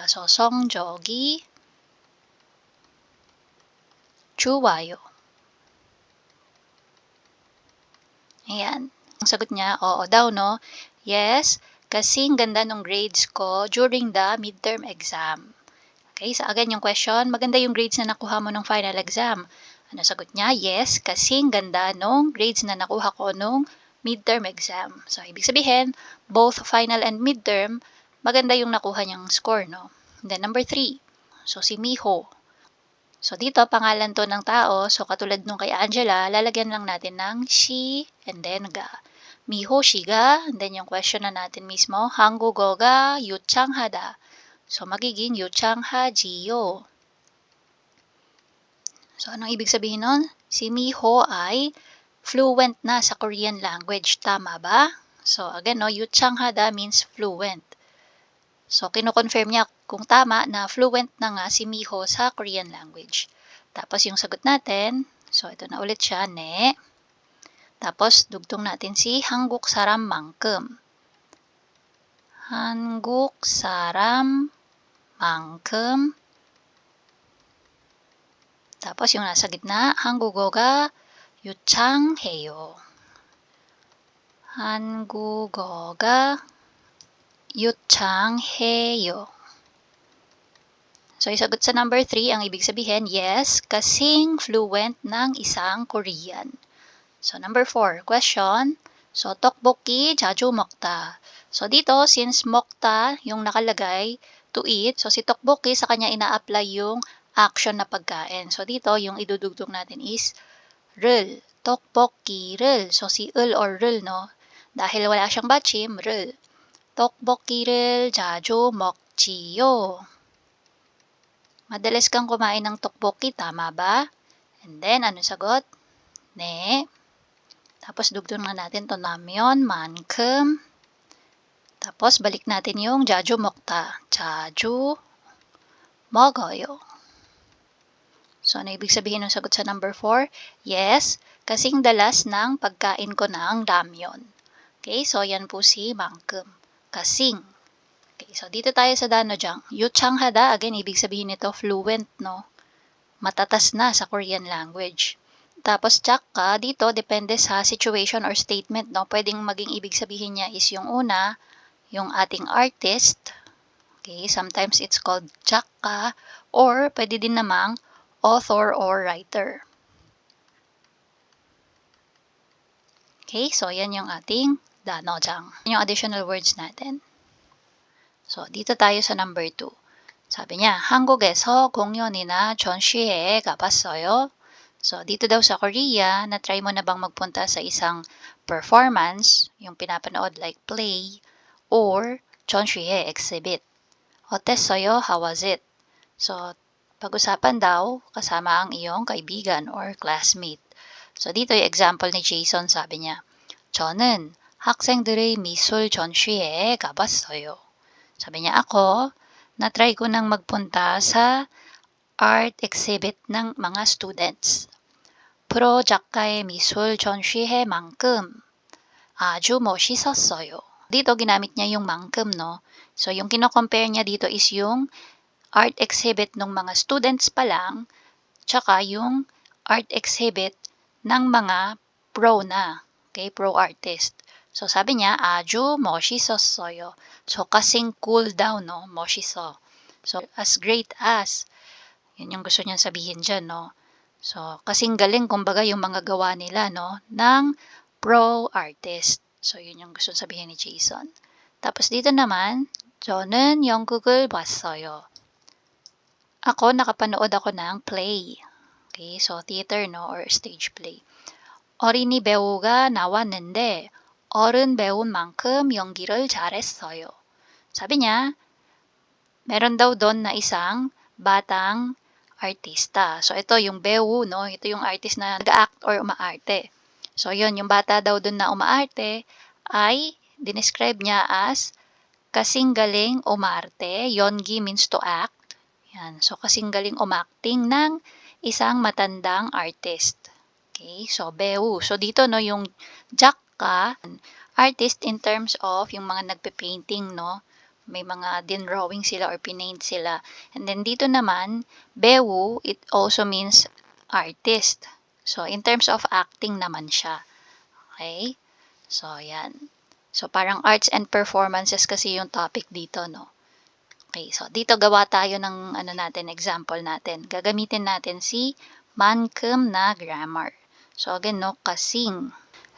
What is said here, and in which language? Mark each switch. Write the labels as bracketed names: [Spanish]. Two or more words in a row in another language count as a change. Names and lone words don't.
[Korean] So, 성적이 좋아요. [Filipino] Ayan. Ang sagot niya, oo daw, no? Yes, kasing ganda ng grades ko [English] during the midterm exam. [Filipino] Okay, so again yung question, maganda yung grades na nakuha mo ng [English] final exam. [Filipino] Ano sagot niya? Yes, kasing ganda nung grades na nakuha ko nung [English] midterm exam. [Filipino] So, ibig sabihin, [English] both final and midterm, [Filipino] maganda yung nakuha niyang score, no? [English] And then, number 3. So, si Miho. [Filipino] So, dito, pangalan to ng tao. So, katulad nung kay Angela, lalagyan lang natin ng [English] she and then [Filipino] ga. [English] Miho shiga. And then, [Filipino] yung question na natin mismo, [Korean] 한국어가 유창하다. [Filipino] So, magiging 유창하지요. So, anong ibig sabihin nun? Si Miho ay fluent na sa [English] Korean language. [Filipino] Tama ba? [English] So, again, no, 유창하다 means fluent. [Filipino] So, kino-confirm niya kung tama na fluent na nga si Miho sa [English] Korean language. [Filipino] Tapos, yung sagot natin, so, ito na ulit siya, ne. Tapos, dugtong natin si [Korean] 한국 사람만큼. 한국 사람만큼. [Filipino] Tapos, yung nasa gitna, [Korean] 한국어가 유창해요. 한국어가 유창해요. [Filipino] So, isagot sa number 3, ang ibig sabihin, yes, kasing fluent ng isang Korean. [English] So, number 4, question. So, [Korean] tteokbokki 자주 먹다. [Filipino] So, dito, since 먹다 yung nakalagay, [English] to eat, [Filipino] so si tteokbokki sa kanya ina-apply yung action na pagkain. So, dito, yung idudugtong natin is 를, tteokbokki를. So, si 을 or 를, no? Dahil wala siyang batchim, [Korean] 를. tteokbokki를 자주 먹지요. [Filipino] Madalas kang kumain ng tteokbokki, tama ba? [English] And then, [Filipino] ano sagot? Ne. Tapos, dugtong na natin to namyon, 만큼. Tapos, balik natin yung [Korean] 자주 먹다. 자주 먹어요. [Filipino] So, ano ibig sabihin ng sagot sa number 4? Yes, kasing dalas ng pagkain ko ng ramyon. Okay, so yan po si 만큼. Kasing. Okay, so dito tayo sa danojang. 유창하다, again, ibig sabihin nito fluent, no? Matatas na sa [English] Korean language. [Filipino] Tapos, tsaka, dito, depende sa [English] situation or statement, [Filipino] no? Pwedeng maging ibig sabihin niya is yung una, yung ating artist. [English] Okay, sometimes it's called tsaka, or [Filipino] pwede din namang [English] author or writer. [Filipino] Okay, so yan yung ating danojang. Yung additional words natin. So, dito tayo sa number 2. Sabi niya, [Korean] 한국에서 공연이나 전시회에 가봤어요. [Filipino] So, dito daw sa Korea, na-try mo na bang magpunta sa isang performance, yung pinapanood [English] like play, [Filipino] or 전시회 exhibit? [Korean] 어땠어요? [English] How was it? [Filipino] So, pag-usapan daw kasama ang iyong kaibigan or classmate. So, dito yung example ni Jason, sabi niya, [Korean] 저는 학생들의 미술 전시회에 가봤어요. [Filipino] Sabi niya, ako, na-try ko nang magpunta sa [English] art exhibit [Filipino] ng mga students. [Korean] 프로 작가의 미술 전시회만큼 아주 멋있었어요. [Filipino] Dito, ginamit niya yung 만큼, no? So, yung kino-compare niya dito is yung [English] art exhibit [Filipino] ng mga students pa lang, tsaka yung [English] art exhibit [Filipino] ng mga pro na. [English] Okay, pro artist. So, [Filipino] sabi niya, [Korean] 아주 멋있었어요. [Filipino] So, kasing cool daw, no? [Korean] 멋있어. [English] So, as great as. [Filipino] Yun yung gusto niyang sabihin dyan, no? So, kasing galing, kumbaga, yung mga gawa nila, no? Ng pro artist. So, yun yung gusto sabihin ni Jason. Tapos, dito naman, [Korean] 저는 연극을 봤어요. [Filipino] Ako, nakapanood ako ng play. [English] Okay, so theater, no? Or stage play. [Korean] 어린이 배우가 나왔는데 어른 배운 만큼 연기를 잘했어요. [Filipino] Sabi niya, meron daw doon na isang batang artista. So, ito yung 배우, no? Ito yung artist na nag-act or umaarte. So, yun, yung bata daw doon na umaarte ay dinescribe niya as kasing galing umarte. [English] Yongi means to act. [Filipino] Yan. So, kasing galing umacting ng isang matandang artist. Okay, so 배우. So, dito, no, yung 작가, [English] artist in terms of [Filipino] yung mga nagpe-painting, no? May mga din-drawing sila or pinaint sila. And then, dito naman, [Korean] 배우, [English] it also means artist. [Filipino] So, in terms of acting naman siya. Okay? So, yan. So, parang [English] arts and performances [Filipino] kasi yung topic dito, no? Okay, so dito gawa tayo ng ano natin, example natin. Gagamitin natin si 만큼 na grammar. So again, no, kasing.